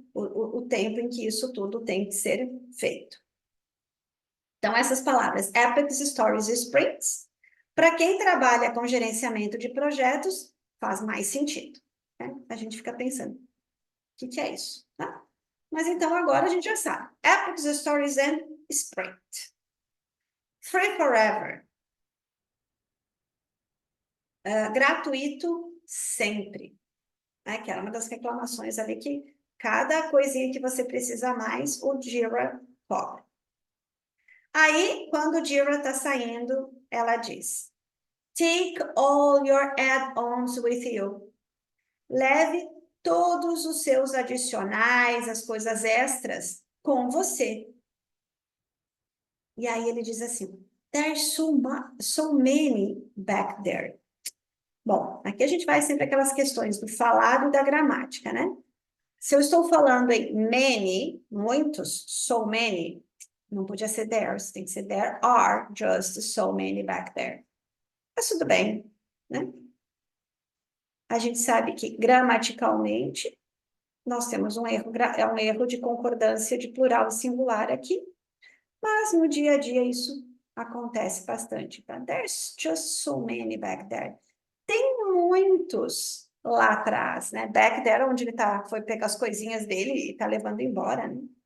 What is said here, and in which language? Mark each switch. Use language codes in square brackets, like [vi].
[pt] O tempo em que isso tudo tem que ser feito. Então, essas palavras, epics, stories e sprints, para quem trabalha com gerenciamento de projetos, faz mais sentido, né? A gente fica pensando, o que é isso? Tá? Mas então agora a gente já sabe. [en] Epics, stories and sprint. Free forever. [pt] Gratuito sempre. Né? Que era uma das reclamações ali que cada coisinha que você precisa mais, o Jira cobra. Aí, quando o Jira está saindo, ela diz, [en] Take all your add-ons with you. [pt] Leve todos os seus adicionais, as coisas extras, com você. E aí ele diz assim, [en] there's so many back there. [pt] Bom, aqui a gente vai sempre aquelas questões do falado e da gramática, né? Se eu estou falando em many, muitos, so many, não podia ser there's, tem que ser [en] there are just so many back there. [pt] Mas tudo bem, né? A gente sabe que gramaticalmente nós temos um erro de concordância de plural e singular aqui, mas no dia a dia isso acontece bastante. Tá? [en] There's just so many back there. [pt] Tem muitos lá atrás, né? [en] Back there, [pt] onde ele foi pegar as coisinhas dele e está levando embora, né?